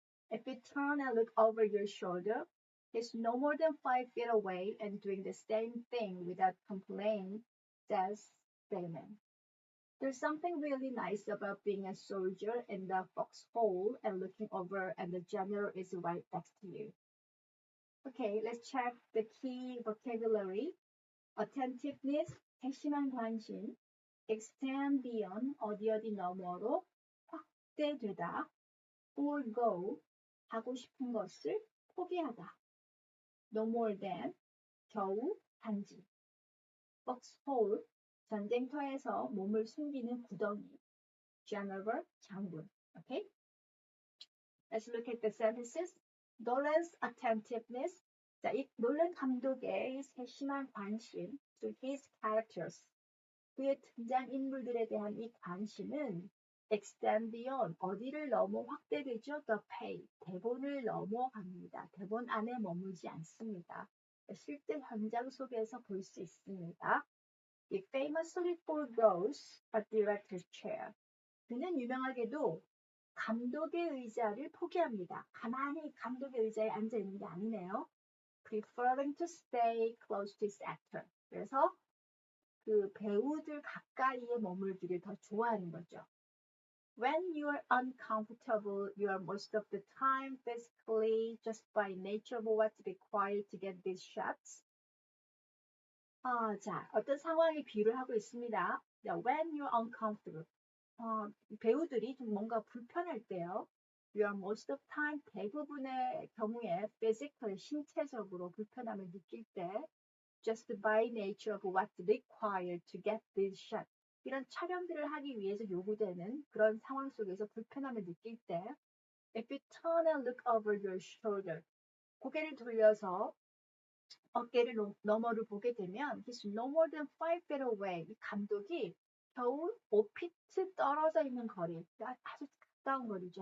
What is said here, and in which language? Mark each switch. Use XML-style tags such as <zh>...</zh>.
<en>If you turn and look over your shoulder, he's no more than 5 feet away and doing the same thing without complaint, says Damon. There's something really nice about being a soldier in the foxhole and looking over and the general is right next to you. Okay, let's check the key vocabulary.</en> <ko>Attentiveness, 세심한 관심,</ko> <en>extend beyond,</en> <ko>어디 너머로, 확대되다, forgo, 하고 싶은 것을 포기하다,</ko> <en>no more than,</en> <ko>겨우, 단지, foxhole, 전쟁터에서 몸을 숨기는 구덩이, general, 장군.</ko> <en>Okay? Let's look at the sentences. Nolan's attentiveness.</en> <ko>자, 이 놀란 감독의 세심한 관심</ko> <en>to his characters.</en> <ko>그의 등장인물들에 대한 이 관심은</ko> <en>extend beyond,</en> <ko>어디를 넘어 확대되죠?</ko> <en>The page,</en> <ko>대본을 넘어갑니다. 대본 안에 머물지 않습니다. 실제 현장 속에서 볼 수 있습니다.</ko> <en>He famously forgoes a director's chair.</en> <ko>그는 유명하게도 감독의 의자를 포기합니다. 가만히 감독의 의자에 앉아 있는 게 아니네요.</ko> <en>Preferring to stay close to his actor.</en> <ko>그래서 그 배우들 가까이에 머물기를 더 좋아하는 거죠.</ko> <en>When you are uncomfortable, you are most of the time physically just by nature of what's required to get these shots.</en> <ko>자, 어떤 상황에 비유를 하고 있습니다.</ko> <en>When you're uncomfortable.</en> <ko>배우들이 좀 뭔가 불편할 때요.</ko> <en>You are most of the time,</en> <ko>대부분의 경우에</ko> <en>physically,</en> <ko>신체적으로 불편함을 느낄 때</ko> <en>just by nature of what's required to get this shot.</en> <ko>이런 촬영들을 하기 위해서 요구되는 그런 상황 속에서 불편함을 느낄 때</ko> <en>if you turn and look over your shoulder,</en> <ko>고개를 돌려서 어깨를 너머를 보게 되면</ko> <en>he's no more than 5 feet away.</en> <ko>이 감독이 겨우 5피트 떨어져 있는 거리, 아주 가까운 거리죠.</ko>